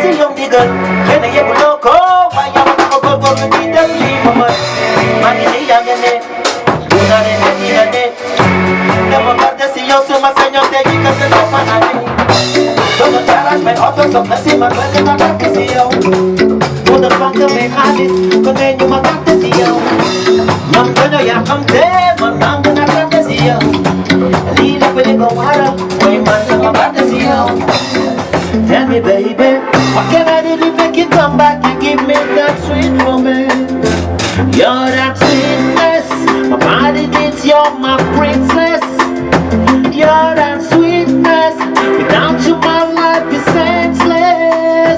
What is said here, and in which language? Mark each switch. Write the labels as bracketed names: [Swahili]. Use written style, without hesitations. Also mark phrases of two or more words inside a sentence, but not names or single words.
[Wolof] si yow digal xëy na yëpp loo ko waaye yow tax a góorgóorlu di def lii ma mën maa ngi nii yaa ngi ne bu naa ne ne nii la ne dama parte si yow su ma sañoon tey jii kat dama fa naa ne soo doon garage may oto soxna si man bëgg na parte si yow soo doon banque may xaalis ko ne ñu ma parte si yow ñoom dañoo yàqamte man nangu na parte si yow lii lépp li ko waral mooy man dama parte si yow. [English] Tell me baby, what can I do to make you come back and give me that sweet romance? You're that sweetness, my body needs, you're my princess. You're that sweetness, without you my life is senseless.